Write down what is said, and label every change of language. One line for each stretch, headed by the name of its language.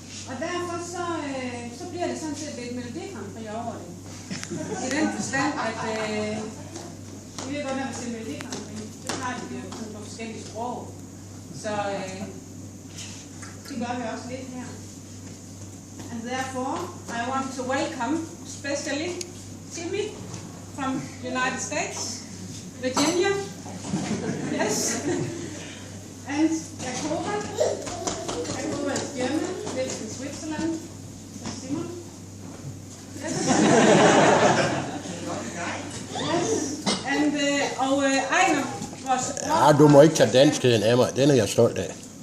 Danish: Og derfor så bliver det sådan set lidt melodikampri over det. I den forstand, at vi ved godt, at vi ser melodikampri, så har de det jo sådan på forskellige sprog. Så det gør vi også lidt her.
English: And therefore, I want to welcome especially Timmy from the United States, Virginia, yes, and Jacoba is German, lives in Switzerland, Simon, yes, yes, and Ejner was...
Danish: Ja, du må ikke tage danskheden af mig, den er jeg stolt af.